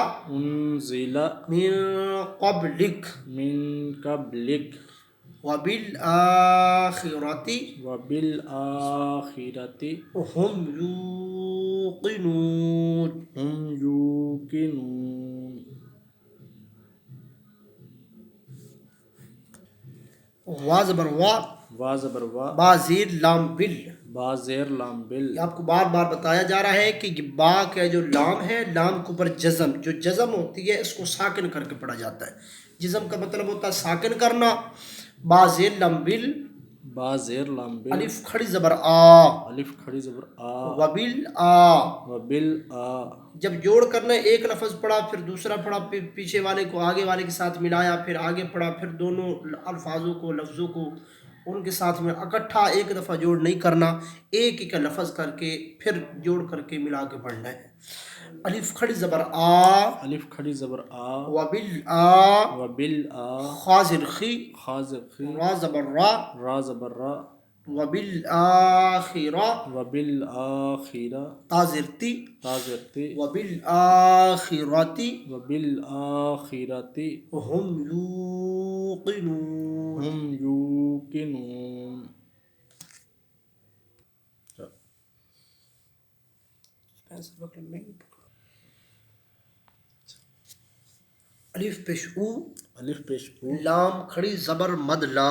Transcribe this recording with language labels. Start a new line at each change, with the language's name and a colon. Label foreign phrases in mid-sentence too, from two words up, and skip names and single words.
Arabic: انزل من قبلك من قبلك وبالآخرة وبالآخرة هم يوقنون. هم يوقنون.
Urdu: وا زبر وا، وا زبر وا، با زیر لام بل. با زیر لام بل، یہ آپ کو بار بار بتایا جا رہا ہے کہ یہ با کا جو لام ہے، لام کے اوپر جزم، جو جزم ہوتی ہے اس کو ساکن کر کے پڑھا جاتا ہے. جزم کا مطلب ہوتا ہے ساکن کرنا. با زیر لام بل، با زیر لام بل الف کھڑی زبر آ الف کھڑی زبر آ
Arabic: وبل آ و بل آ
Urdu: جب جوڑ کرنا ہے ایک لفظ پڑھا پھر دوسرا پڑھا پھر پیچھے والے کو آگے والے کے ساتھ ملایا پھر آگے پڑھا پھر دونوں الفاظوں کو لفظوں کو ان کے ساتھ میں اکٹھا ایک دفعہ جوڑ نہیں کرنا، ایک ایک لفظ کر کے پھر جوڑ کر کے ملا کے پڑھنا ہے۔ الف کھڑی زبر آ الف کھڑی زبر آ
Arabic: وبل آ و بل آ
Urdu: خا زر خی خا زر خی را زبر را را زبر را
Arabic: وبالآخرة و بل آخرہ
Urdu: تا زر تی تا زر تی
Arabic: وبالآخرة و بل آخرتی هم يوقنون۔ ہم یوقنون۔
Urdu: الف پیش او الف پیش او لام کھڑی زبر مد لا